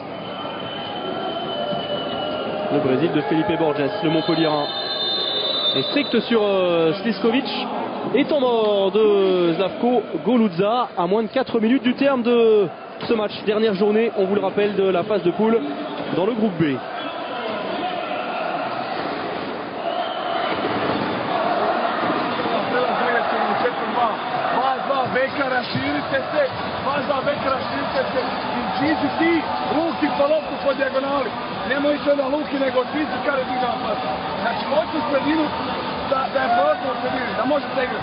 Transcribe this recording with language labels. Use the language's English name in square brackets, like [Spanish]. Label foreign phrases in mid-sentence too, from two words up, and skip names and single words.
[French] Le Brésil de Felipe Borges, le Montpellierin. Et strict sur Sliskovic. Et temps mort de Slavko Golutza à moins de 4 minutes du terme de ce match. Dernière journée, on vous le rappelle, de la phase de poule dans le groupe B. [Croatian] Po dijagonali. Nemojte da Luki nego ti su kare ti napad. Znači hoću sredinu da je prostor u sredini, da možete igrati.